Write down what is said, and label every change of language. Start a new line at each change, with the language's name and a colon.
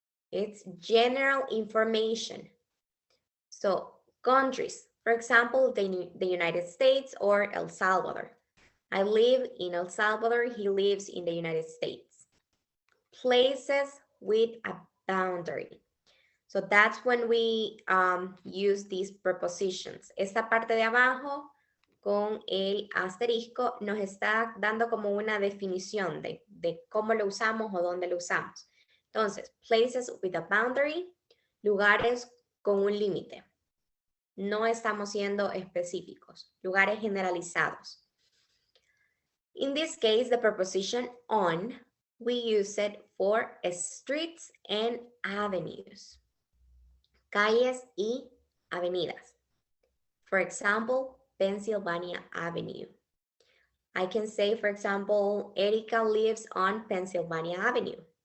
English: It's general information. So countries, for example, the United States or El Salvador. I live in El Salvador. He lives in the United States. Places with a boundary. So that's when we use these prepositions.
Spanish: Esta parte de abajo con el asterisco nos está dando como una definición de cómo lo usamos o dónde lo usamos. Entonces,
English: places with a boundary,
Spanish: lugares con un límite. No estamos siendo específicos, lugares generalizados.
English: In this case, the preposition on, we use it for streets and avenues.
Spanish: Calles y avenidas.
English: For example,
Spanish: Pennsylvania Avenue.
English: I can say, for example, Erica lives on Pennsylvania Avenue.